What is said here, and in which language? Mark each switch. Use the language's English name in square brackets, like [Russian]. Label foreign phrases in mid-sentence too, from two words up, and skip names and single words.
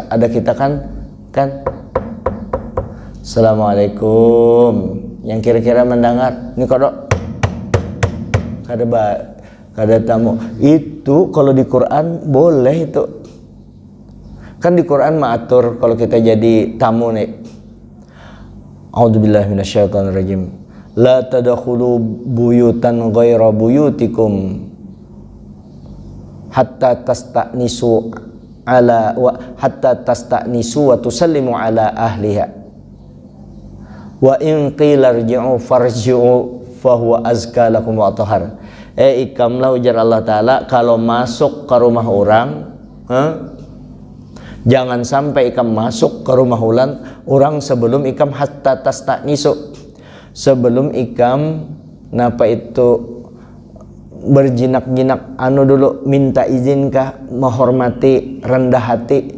[Banjar] Ada kita kan Assalamualaikum, yang kira-kira mendengar ini kodok kada tamu. Itu kalau di Quran boleh itu kan, di Quran maatur kalau kita jadi tamu nih, [Arabic] أعوذ بالله من الشيطان الرجيم, لا تدخلوا بيوتا غير بيوتكم حتى تستأنسوا وتسلموا على أهلها وإن قيل ارجعوا فارجعوا فهو أزكى لكم وأطهر. [Banjar] Ikamlah, ujar Allah Ta'ala, kalau masuk ke rumah orang, jangan sampai ikam masuk ke rumah orang sebelum ikam [Arabic] حتى تستأنسوا, [Banjar] sebelum ikam berjinak-jinak dulu, minta izin kah, menghormati, rendah hati.